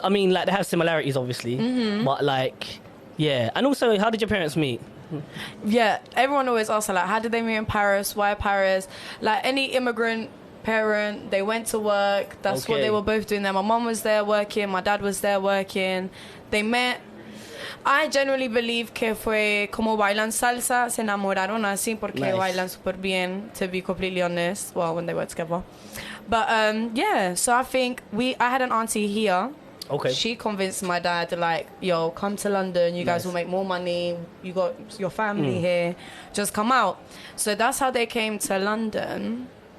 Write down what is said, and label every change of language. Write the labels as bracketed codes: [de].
[en] I mean, like they have similarities, obviously, but like, yeah. And also, how did your parents meet? Yeah, everyone always asks like, how did they meet in Paris? Why Paris? Like any immigrant parent, they went to work. That's what they were both doing there. My mom was there working, my dad was there working. They met. I generally believe [es] que fue como bailan salsa, se enamoraron así porque bailan super bien, [en] to be completely honest. Well, when they were together. But yeah, so I think I had an auntie here. Okay. She convinced my dad, like, yo, come to London. You guys will make more money. You got your family here. Just come out. So that's how they came to London.